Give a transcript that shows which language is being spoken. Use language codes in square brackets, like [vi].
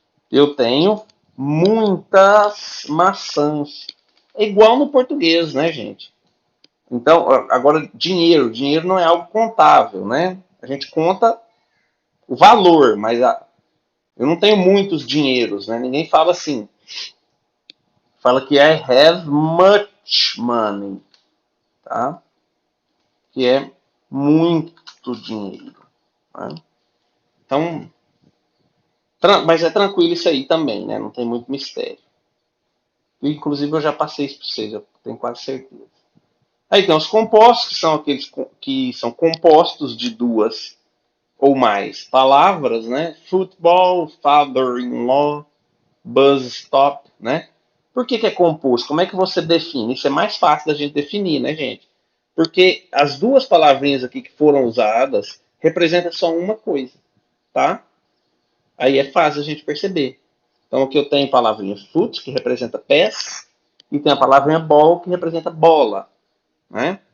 [pt] Eu tenho muitas maçãs. É igual no português, né, gente? Então, agora, dinheiro. Dinheiro não é algo contável, né? A gente conta o valor, mas eu não tenho muitos dinheiros, né? Ninguém fala assim. Fala que [en] I have much money, tá? [pt] Que é muito dinheiro. Né? Então, mas é tranquilo isso aí também, né? Não tem muito mistério. Inclusive, eu já passei isso para vocês, eu tenho quase certeza. Aí tem os compostos, que são aqueles que são compostos de duas ou mais palavras, né? [en] Football, father-in-law, bus stop, né? [pt] Por que é composto? Como é que você define? Isso é mais fácil da gente definir, né, gente? Porque as duas palavrinhas aqui que foram usadas representam só uma coisa, tá? Aí é fácil a gente perceber. Então aqui eu tenho a palavrinha foot, que representa pés, e tem a palavrinha ball, que representa bola, né?